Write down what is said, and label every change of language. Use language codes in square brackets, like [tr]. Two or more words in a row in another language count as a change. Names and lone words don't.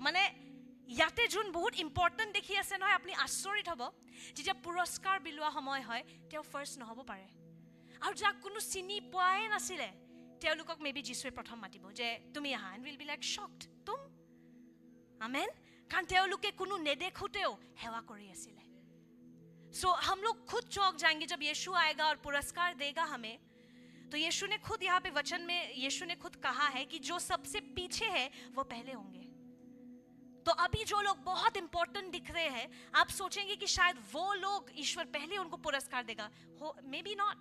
[as] মানে ইয়াতে যোন বহুত ইম্পৰ্টেণ্ট দেখি আছে নহয়, আপুনি আচৰিত হ'ব যেতিয়া পুৰস্কাৰ বিলোৱা সময় হয় তেওঁ ফাৰ্ষ্ট নহ'ব পাৰে। আৰু যাক কোনো চিনি পোৱাই নাছিলে তেওঁলোকক মেবি যীশুৱে প্ৰথম মাতিব যে তুমি আহা, [en] and will be like shocked [as] তুম। আমেন। কাৰণ তেওঁলোকে কোনো নেদেখোতেও সেৱা কৰি আছিলে। [hi] सो हम लोग खुद चौंक जाएंगे जब यीशु आएगा और पुरस्कार देगा हमें। तो यीशु ने खुद यहाँ पे वचन में यीशु ने खुद कहा है कि जो सबसे पीछे है वो पहले होंगे। तो अभी जो लोग बहुत इंपॉर्टेंट दिख रहे हैं, आप सोचेंगे कि शायद वो लोग ईश्वर पहले उनको पुरस्कार देगा, हो [en] may be not.